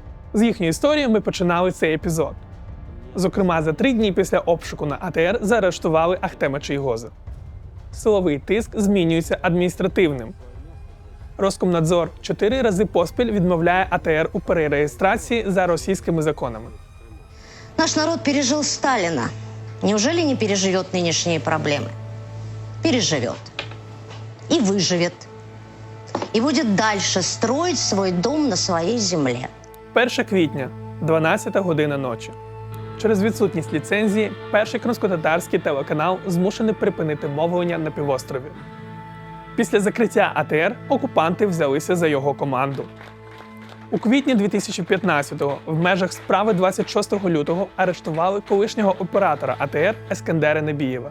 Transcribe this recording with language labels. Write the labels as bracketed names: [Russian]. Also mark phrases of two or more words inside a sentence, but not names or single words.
[Ukrainian] З їхньої історії ми починали цей епізод. Зокрема, за 3 дні після обшуку на АТР заарештували Ахтема Чийгоза. Силовий тиск змінюється адміністративним. Роскомнадзор 4 рази поспіль відмовляє АТР у перереєстрації за російськими законами. [Russian] Наш народ пережил Сталина. Неужели не переживет нынешние проблемы? Переживет. И выживет. И будет дальше строить свой дом на своей земле. [Ukrainian] 1 квітня, 12 година ночі. Через відсутність ліцензії перший кримськотатарський телеканал змушений припинити мовлення на півострові. Після закриття АТР окупанти взялися за його команду. У квітні 2015-го в межах справи 26 лютого арештували колишнього оператора АТР Ескендера Небієва.